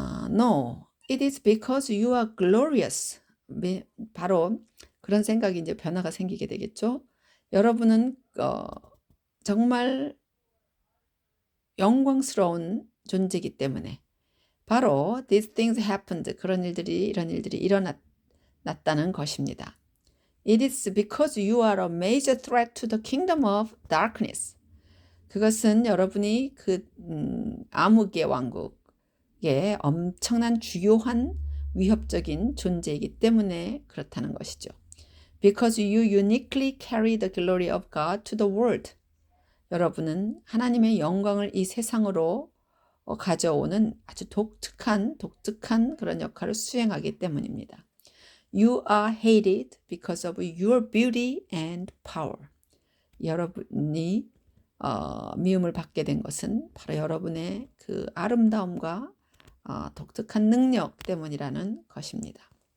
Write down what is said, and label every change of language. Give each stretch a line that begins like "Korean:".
English: No, it is because you are glorious.
Korean: 바로 그런 생각이 이제 변화가 생기게 되겠죠. 여러분은 정말 영광스러운 존재이기 때문에 바로
English: these things happened.
Korean: 이런 일들이 일어났다는 것입니다.
English: It is because you are a major threat to the kingdom of darkness.
Korean: 그것은 여러분이 그 암흑의 왕국의 엄청난 주요한 위협적인 존재이기 때문에 그렇다는 것이죠.
English: Because you uniquely carry the glory of God to the world.
Korean: 여러분은 하나님의 영광을 이 세상으로 가져오는 아주 독특한 그런 역할을 수행하기 때문입니다.
English: You are hated because of your beauty and power.
Korean: 여러분이 미움을 받게 된 것은 바로 여러분의 그 아름다움과 독특한 능력 때문이라는 것입니다.